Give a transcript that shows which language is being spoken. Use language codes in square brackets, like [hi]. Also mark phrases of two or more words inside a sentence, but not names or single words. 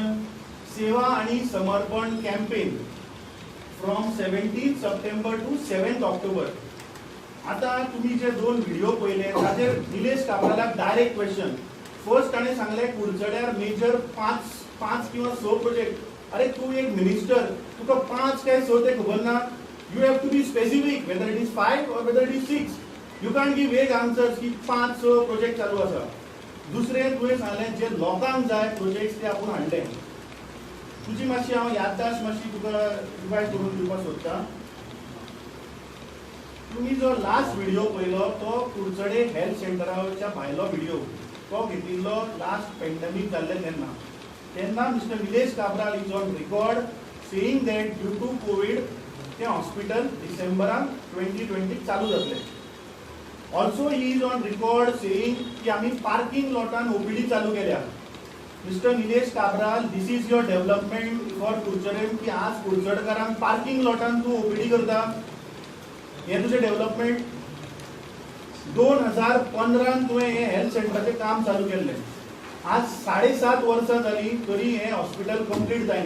[en] सेवा आणि समर्पण campaign from 17 September to 7 October. [kok] आता तुम्ही जे 2 व्हिडिओ पयले ताचेर निलेश काब्रालाक [en] direct question. [kok] फर्स्ट ताणें सांगले कुडचड्यार मेजर 5 किंवा 6 प्रोजेक्ट. अरे तू एक मिनिस्टर, तुका 5 काय 6 ते खबर ना. [en] you have to be specific whether it is 5 or whether it is 6. you can give vague answers [kok] की 5-6 प्रोजेक्ट चालू आसा. दुसरें तुवें सांगलें जे लोकांक जाय प्रोजेक्ट्स ते आपूण हाडले. तुजी मातशी हांव याददाश्त मातशी तुका रिवायज करून दिवपाक सोदता. तुम्ही जो [en] last video [kok] पयलो तो कुडचडे हेल्थ सेंटराच्या भायलो व्हिडिओ तो घेतिल्लो [en] last pandemic [kok] जाल्ले तेन्ना [en] Mister Nilesh Kabral is on record saying that due to Covid [kok] ते हॉस्पिटल डिसेंबरान 2020 चालू जातले. [en] also he is on record saying [kok] की आम्ही पार्किंग लॉटान ओपीडी चालू केल्या. मिस्टर निलेश काब्राल, [en] this is your development for Kudchade [kok] की आज कुडचडकारांक पार्किंग लॉटान तू ओपीडी करता. हे तुझे डेव्हलपमेंट. 2015 तुवें हे हेल्थ सेंटराचें काम चालू केल्लें. आज 7.5 वर्सां जालीं तरी हे हॉस्पिटल कंप्लीट जायना.